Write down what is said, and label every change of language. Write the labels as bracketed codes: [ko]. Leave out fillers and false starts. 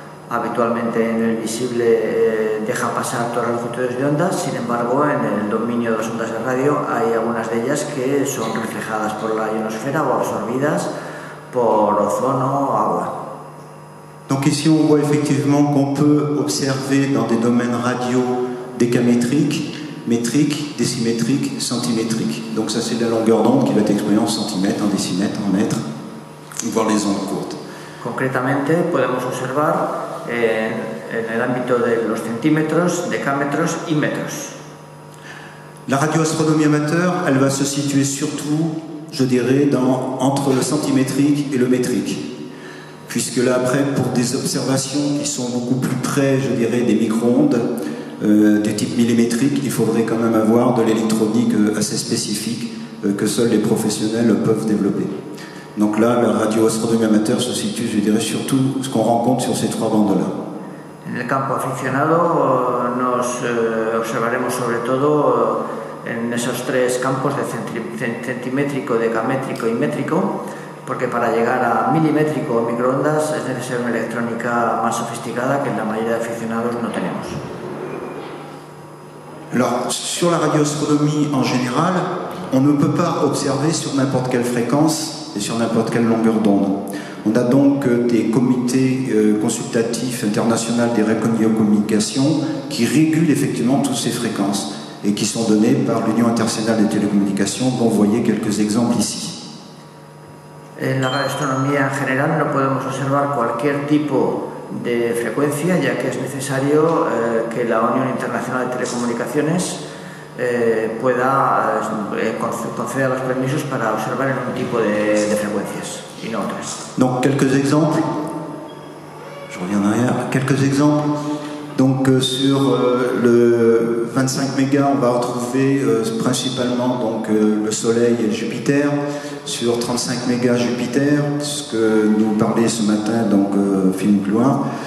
[es] Habitualmente en el visible deja pasar todas las longitudes de ondas, sin embargo en el dominio de las ondas de radio hay algunas de ellas que son reflejadas por la ionosfera o absorbidas por ozono o agua. [fr] Donc ici on voit effectivement qu'on peut observer dans des domaines radio décamétriques, métriques, décimétriques, centimétriques. Donc ça c'est la longueur d'onde qui va être exprimée en centimètres, en décimètres, en mètres, voire les ondes courtes. [es] Concretamente podemos observar en el ámbito de los centímetros, decámetros y metros. [fr] La radioastronomie amateur, elle va se situer surtout, je dirais, entre le centimétrique et le métrique. Puisque là, après, pour des observations qui sont beaucoup plus près, je dirais, des micro-ondes, du type millimétrique, il faudrait quand même avoir de l'électronique assez spécifique que seuls les professionnels peuvent développer. Donc là, la radioastronomie amateur se situe, je dirais, surtout ce qu'on rencontre sur ces trois bandes-là. [es] En el campo aficionado nos observaremos sobre todo en esos tres campos de centimétrico, decamétrico y métrico, porque para llegar a milimétrico o microondas es necesaria una electrónica más sofisticada que en la mayoría de aficionados no tenemos. [fr] Alors, sur la radioastronomie en général, on ne peut pas observer sur n'importe quelle fréquence et sur n'importe quelle longueur d'onde. On a donc des comités consultatifs internationaux des radiocommunications qui régulent effectivement toutes ces fréquences et qui sont donnés par l'Union internationale des télécommunications, dont vous voyez quelques exemples ici. [es] En la radioastronomía en general no podemos observar cualquier tipo de frecuencia, ya que es necesario que la Unión Internacional de Telecomunicaciones pueda conceder los permisos para observar en un tipo de frecuencias y no otras. [fr] Donc quelques exemples, je reviens en arrière, quelques exemples. Donc sur le 25 mégas, on va retrouver principalement donc, le Soleil et Jupiter. Sur 35 mégas Jupiter, ce que nous parlait ce matin, donc Philippe Loin.